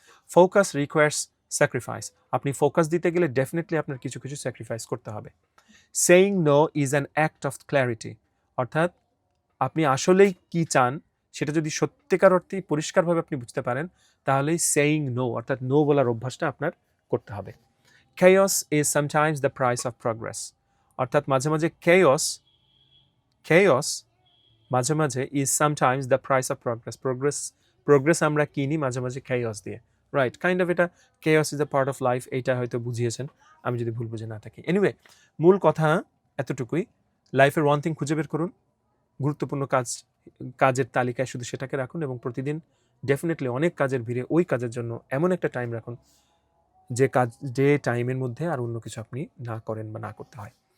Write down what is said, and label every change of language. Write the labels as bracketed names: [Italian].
[English] focus requires sacrifice, [Bangla] আপনি focus দিতে গেলে ডেফিনেটলি আপনার কিছু কিছু স্যাক্রিফাইস করতে হবে। [English] saying no is an act of clarity, [Bangla] অর্থাৎ আপনি আসলেই কি চান সেটা যদি সত্যিকার অর্থেই পরিষ্কারভাবে আপনি বুঝতে পারেন তাহলেই সেইং নো, অর্থাৎ নো বলার অভ্যাসটা আপনার করতে হবে। [English] chaos is sometimes the price of progress, [Bangla] অর্থাৎ মাঝে মাঝে [English] chaos মাঝে মাঝে is sometimes the price of progress [Bangla] আমরা কিনি মাঝে মাঝে [English] chaos দিয়ে, right? [Bangla] কাইন্ড অফ এটা [English] chaos is a part of life, [Bangla] এইটা হয়তো বুঝিয়েছেন, আমি যদি ভুল বুঝে না থাকি। এনিওয়ে, মূল কথা এতটুকুই, লাইফের ওয়ান থিং খুঁজে বের করুন, গুরুত্বপূর্ণ কাজের তালিকায় শুধু সেটাকে রাখুন এবং প্রতিদিন ডেফিনেটলি অনেক কাজের ভিড়ে ওই কাজের জন্য এমন একটা টাইম রাখুন যে টাইমের মধ্যে আর অন্য কিছু আপনি না করেন বা না করতে হয়।